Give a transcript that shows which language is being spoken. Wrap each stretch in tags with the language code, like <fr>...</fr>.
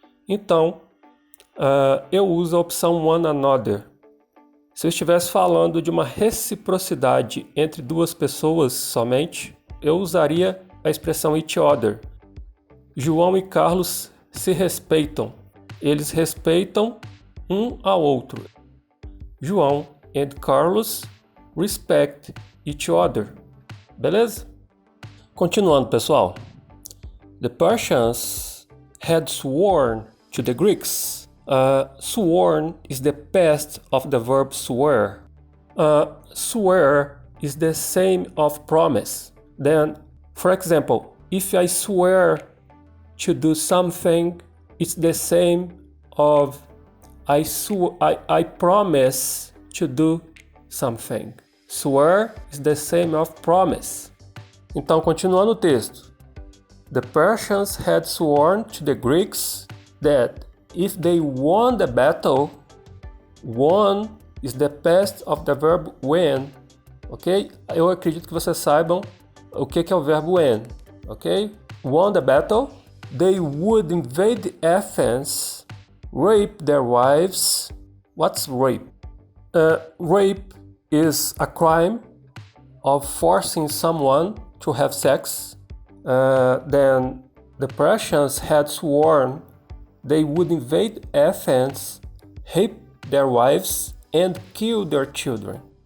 <pt>Então, eu uso a opção one another. Se eu estivesse falando de uma reciprocidade entre duas pessoas somente, eu usaria a expressão each other. João e Carlos se respeitam. Eles respeitam um ao outro.</pt> <en>João and Carlos respect each other. Beleza?</en> <pt>Continuando, pessoal.</pt> <en>The Persians had sworn to the Greeks. Sworn is the past of the verb swear. Swear is the same of promise. Then, for example, if I swear to do something, it's the same of I promise to do something. Swear is the same of promise.</en> <pt>Então, continuando o texto.</pt> <en>The Persians had sworn to the Greeks that if they won the battle, won is the past of the verb win, ok?</en> <pt>Eu acredito que vocês saibam o que é o verbo win, ok?</pt> <en>Won the battle, they would invade Athens, rape their wives. What's rape? Rape is a crime of forcing someone to have sex. Then the Persians had sworn they would invade Athens, rape their wives, and kill their children.</en>